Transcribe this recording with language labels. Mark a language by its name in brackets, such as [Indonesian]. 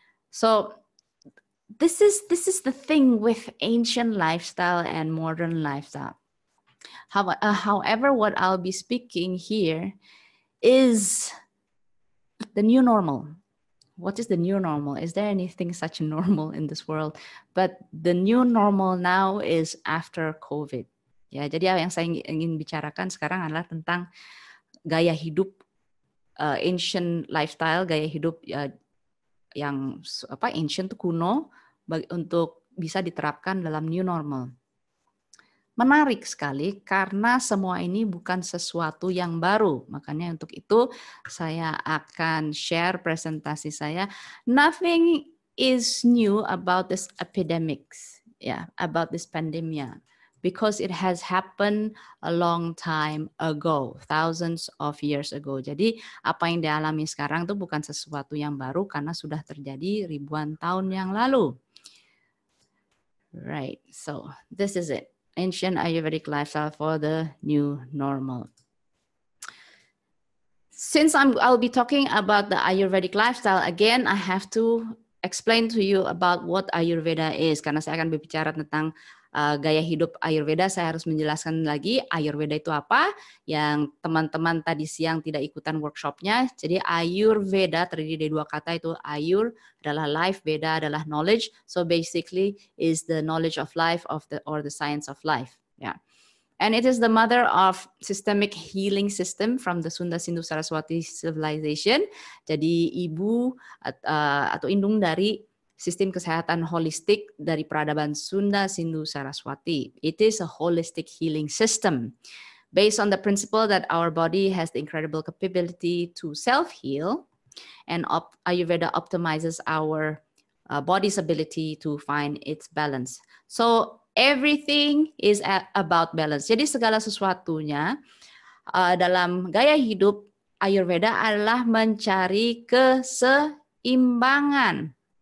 [English] So this is the thing with ancient lifestyle and modern lifestyle. However, what I'll be speaking here is the new normal. What is the new normal? Is there anything such normal in this world? But the new normal now is after COVID. [Indonesian] Ya, jadi yang saya ingin bicarakan sekarang adalah tentang gaya hidup [English] ancient lifestyle, [Indonesian] gaya hidup yang ancient kuno untuk bisa diterapkan dalam [English] new normal. [Indonesian] Menarik sekali karena semua ini bukan sesuatu yang baru. Makanya untuk itu saya akan share presentasi saya. [English] Nothing is new about this epidemics, about this pandemia, because it has happened a long time ago, thousands of years ago. [Indonesian] Jadi apa yang dialami sekarang itu bukan sesuatu yang baru karena sudah terjadi ribuan tahun yang lalu. [English] Right, so this is it. Ancient Ayurvedic lifestyle for the new normal. Since I'll be talking about the Ayurvedic lifestyle, again, I have to explain to you about what Ayurveda is. [Indonesian] Karena saya akan berbicara tentang gaya hidup Ayurveda, saya harus menjelaskan lagi Ayurveda itu apa, yang teman-teman tadi siang tidak ikutan workshopnya. Jadi Ayurveda terdiri dari dua kata, itu Ayur adalah life, Veda adalah knowledge. [English] So basically is the knowledge of life or the science of life. Yeah. And it is the mother of systemic healing system from the Sunda Sindhu Saraswati civilization. [Indonesian] Jadi ibu atau indung dari sistem kesehatan holistik dari peradaban Sunda Sindhu Saraswati. [English] It is a holistic healing system based on the principle that our body has the incredible capability to self-heal, and Ayurveda optimizes our body's ability to find its balance. So everything is about balance. [Indonesian] Jadi segala sesuatunya dalam gaya hidup Ayurveda adalah mencari keseimbangan.